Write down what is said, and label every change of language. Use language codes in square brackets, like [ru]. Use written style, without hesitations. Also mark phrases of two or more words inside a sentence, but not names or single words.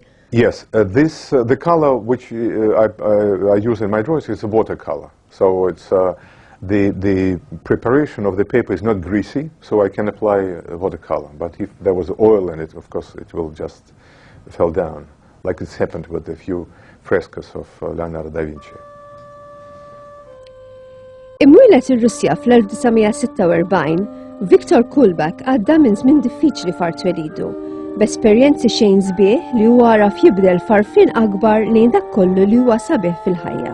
[en] Yes, the color which I use in my drawings is a watercolor. So it's the preparation of the paper is not greasy, so I can apply watercolor. But if there was oil in it, of course, it will just fall down, like it's happened with a few frescoes of Leonardo da Vinci. [mt] Imwieled ir-Russja fl-1946, Viktor KOULBAK għadda minn żmien diffiċli far twelidu, b'esperjenzi xejn sbieħ li huwa raf jibdel farfien akbar lejn dak kollu li huwa sabiħ fil-ħajja.